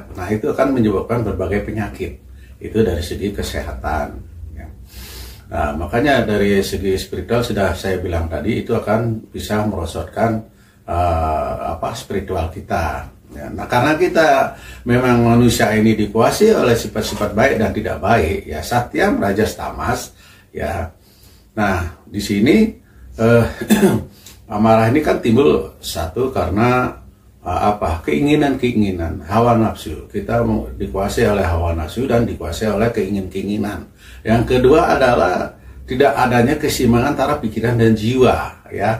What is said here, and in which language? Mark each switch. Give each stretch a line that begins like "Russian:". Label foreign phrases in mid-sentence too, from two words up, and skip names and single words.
Indonesian: Nah, itu akan menyebabkan berbagai penyakit. Itu dari segi kesehatan. Nah, makanya dari segi spiritual sudah saya bilang tadi, itu akan bisa merosotkan spiritual kita. Ya, nah, karena kita memang manusia ini dikuasai oleh sifat-sifat baik dan tidak baik, ya,
Sanskrit: satyam, rajas, tamas,
Indonesian: ya. Nah, di sini amarah ini kan timbul satu karena keinginan-keinginan, hawa nafsu. Kita dikuasai oleh hawa nafsu dan dikuasai oleh keinginan-keinginan. Yang kedua adalah tidak adanya keseimbangan antara pikiran dan jiwa, ya.